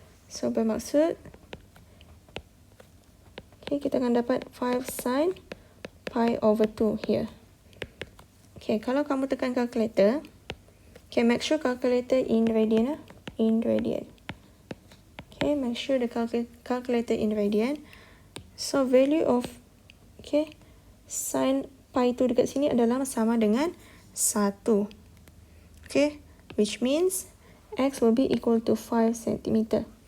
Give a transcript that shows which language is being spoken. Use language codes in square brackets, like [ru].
[ms] So bermaksud okay, kita akan dapat 5 sin pi over 2 here. Okay, kalau kamu tekan calculator, okay, [en] make sure calculator in radian. Okay, make sure the calculator in radian. So value of [ms] okay, sin pi 2 dekat sini adalah sama dengan 1. [en] Okay, which means x will be equal to 5 cm.